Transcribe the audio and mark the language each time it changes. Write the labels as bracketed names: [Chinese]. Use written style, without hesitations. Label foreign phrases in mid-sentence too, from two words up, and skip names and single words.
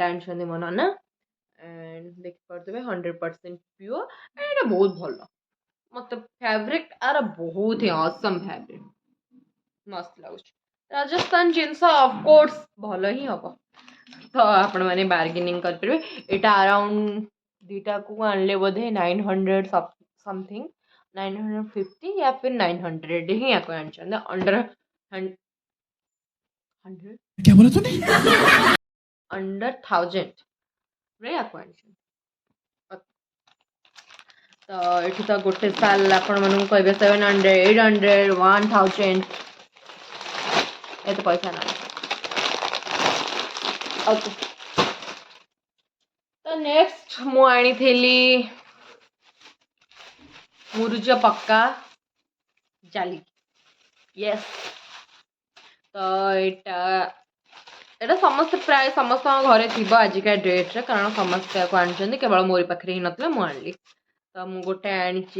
[Odia] ଆଣିଛନ୍ତି ମୋ ନନା ଆଣ୍ଡ ଦେଖିପାରୁଥିବେ 100% ପିଓର ଏଇଟା ବହୁତ ଭଲ ମତେ ଫ୍ୟାବ୍ରିକ୍ ଆର ବହୁତ ହିଁ [English] awesome fabric [Odia] ମସ୍ତ ଲାଗୁଛି ରାଜସ୍ଥାନ ଜିନିଷ ଅଫକୋର୍ସ ଭଲ ହିଁ ହବ ତ ଆପଣମାନେ ବାର୍ଗେନିଂ କରିପାରିବେ ଏଇଟା ଆରାଉଣ୍ଡ ଦୁଇଟାକୁ ଆଣିଲେ ବୋଧେ 900 ସମଥିଙ୍ଗ 950 [Hindi] या फिर [Odia] 900 ହିଁ ଆକୁ ଆଣିଛନ୍ତି ଅଣ୍ଡର 100 [Hindi] क्या बोला तूने? [Odia] अंडर 1000 ଆକୁ ଆଣିଛନ୍ତି ତ ଏଠି ତ ଗୋଟେ ଶାଲ୍ ଆପଣମାନଙ୍କୁ କହିବେ 700 800 1000 ଏତେ ପଇସା ନାହିଁ ଓକେ ତ ନେକ୍ସଟ ମୁଁ ଆଣିଥିଲି ମୁରୁଜ ପକ୍କା ଜାଲି ୟେସ୍ ତ ଏଇଟା ସମସ୍ତେ ପ୍ରାୟ ସମସ୍ତଙ୍କ ଘରେ ଥିବ ଆଜିକା ଡେଟ୍ରେ କାରଣ ସମସ୍ତେ ଆକୁ ଆଣିଛନ୍ତି କେବଳ ମୋରି ପାଖରେ ହିଁ ନଥିଲା ମୁଁ ଆଣିଲି ତ ମୁଁ ଗୋଟେ ଆଣିଛି